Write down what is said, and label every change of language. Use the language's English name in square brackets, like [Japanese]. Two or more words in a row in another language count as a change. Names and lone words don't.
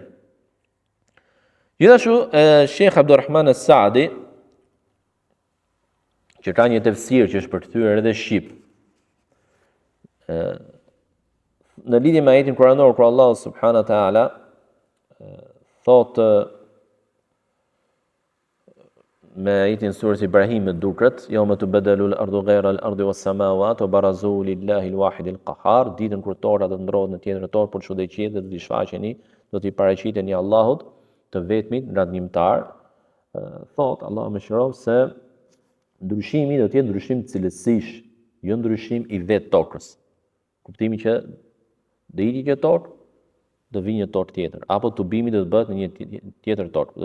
[Albanian] Gjithashtu, Sheikh Abdurrahman As-Saadi, që ka një tefsir që është përkthyer edhe shqip, në lidhje me ajetin kuranor kur Allah [Arabic] سبحانه وتعالى [Albanian] thotë me ajetin surës Ibrahim duket, [Arabic] يوم تبدل الأرض غير الأرض والسماوات وبرزوا لله الواحد القهار, [Albanian] ditën kur tora do të ndrohet në tjetër torë për çdo qiell dhe do t'i shfaqeni, do t'i paraqiteni Allahut të vetmit ndërtimtar. Thot Allah mëshiroft se ndryshimi do të jetë ndryshim cilësish, jo ndryshim i vetë tokës. Kuptimi që do iki kjo tokë, do vi një tokë tjetër, apo tubimi do të bëhet në një tjetër tokë.